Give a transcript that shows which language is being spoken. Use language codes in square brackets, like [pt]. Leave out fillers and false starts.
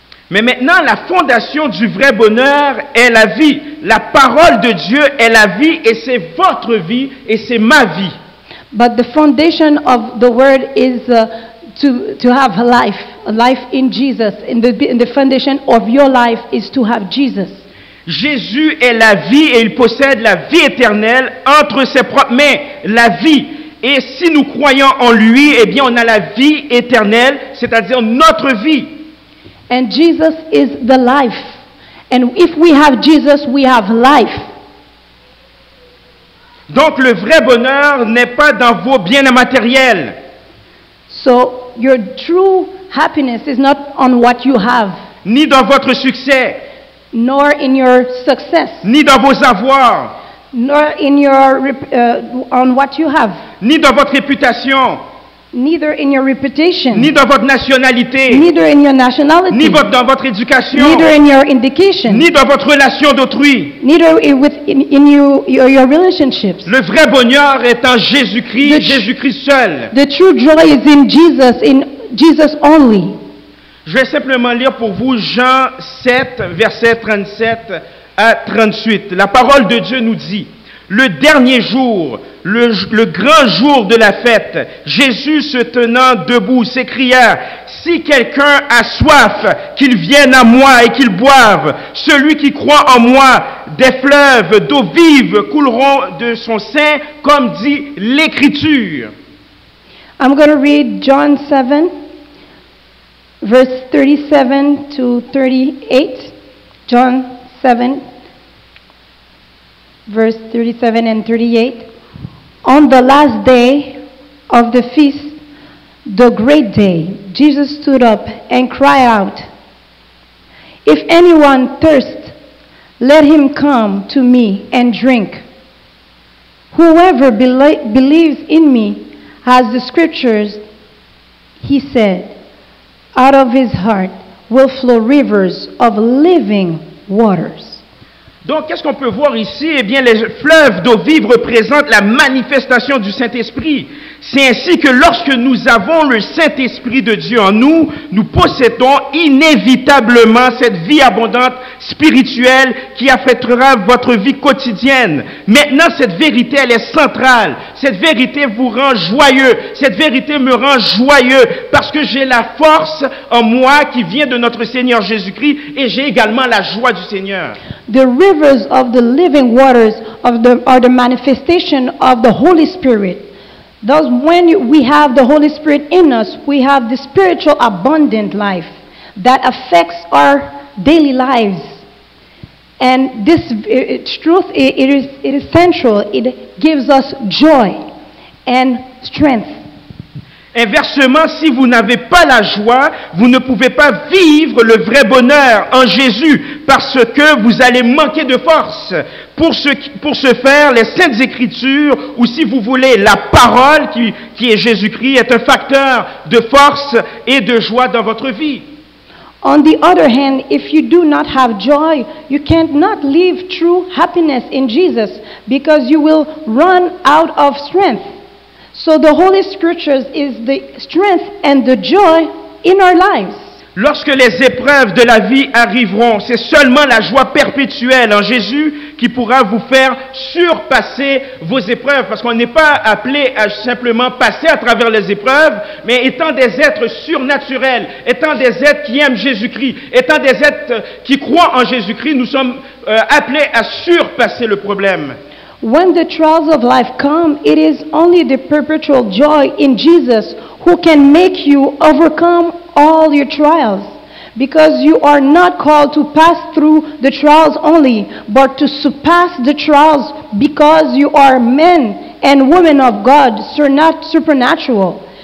[fr] Mais maintenant, la fondation du vrai bonheur est la vie. La parole de Dieu est la vie et c'est votre vie et c'est ma vie. [en] But the foundation of the word is to have life in Jesus. And the foundation of your life is to have Jesus. [fr] Jésus est la vie et il possède la vie éternelle entre ses propres mains. La vie. Et si nous croyons en lui, eh bien on a la vie éternelle, c'est-à-dire notre vie. [en] And Jesus is the life. And if we have Jesus, we have life. [fr] Donc le vrai bonheur n'est pas dans vos biens matériels. [en] So your true happiness is not on what you have. [fr] Ni dans votre succès. [en] Nor in your success. [fr] Ni dans vos avoirs. [en] Nor in your on what you have. [fr] Ni dans votre réputation. [en] Neither in your reputation. [fr] Ni dans votre nationalité. [en] Neither in your nationality. [fr] Ni dans votre éducation. [en] Neither in your education. [fr] Ni dans votre relation d'autrui. [en] Neither in your relationships. [fr] Le vrai bonheur est en Jésus-Christ, Jésus-Christ seul. [en] The true joy is in Jesus only. [fr] Je vais simplement lire pour vous Jean 7, verset 37 à 38. La parole de Dieu nous dit, le dernier jour, le grand jour de la fête, Jésus se tenant debout s'écria, si quelqu'un a soif, qu'il vienne à moi et qu'il boive. Celui qui croit en moi, des fleuves d'eau vive couleront de son sein, comme dit l'Écriture. [en] I'm going to read John 7, verse 37 to 38. John 7, verse 37 and 38. On the last day of the feast, the great day, Jesus stood up and cried out, if anyone thirsts, let him come to me and drink. Whoever believes in me, as the scriptures, he said, out of his heart will flow rivers of living waters. [fr] Donc, qu'est-ce qu'on peut voir ici? Eh bien, les fleuves d'eau vive représentent la manifestation du Saint-Esprit. C'est ainsi que lorsque nous avons le Saint-Esprit de Dieu en nous, nous possédons inévitablement cette vie abondante spirituelle qui affectera votre vie quotidienne. Maintenant, cette vérité, elle est centrale. Cette vérité vous rend joyeux. Cette vérité me rend joyeux parce que j'ai la force en moi qui vient de notre Seigneur Jésus-Christ et j'ai également la joie du Seigneur. [en] The rivers of the living waters are the manifestation of the Holy Spirit. Thus, when we have the Holy Spirit in us, we have the spiritual abundant life that affects our daily lives. And this truth, it is central. It gives us joy and strength. [fr] Inversement, si vous n'avez pas la joie, vous ne pouvez pas vivre le vrai bonheur en Jésus parce que vous allez manquer de force. Pour ce faire, les Saintes Écritures, ou si vous voulez, la parole qui est Jésus-Christ, est un facteur de force et de joie dans votre vie. [en] On the other hand, if you do not have joy, you cannot live true happiness in Jesus because you will run out of strength. So the Holy Scriptures is the strength and the joy in our lives. [fr] Lorsque les épreuves de la vie arriveront, c'est seulement la joie perpétuelle en Jésus qui pourra vous faire surpasser vos épreuves. Parce qu'on n'est pas appelé à simplement passer à travers les épreuves, mais étant des êtres surnaturels, étant des êtres qui aiment Jésus-Christ, étant des êtres qui croient en Jésus-Christ, nous sommes appelés à surpasser le problème. [en] When the trials of life come, it is only the perpetual joy in Jesus who can make you overcome all your trials. Because you are not called to pass through the trials only, but to surpass the trials because you are men and women of God, supernatural.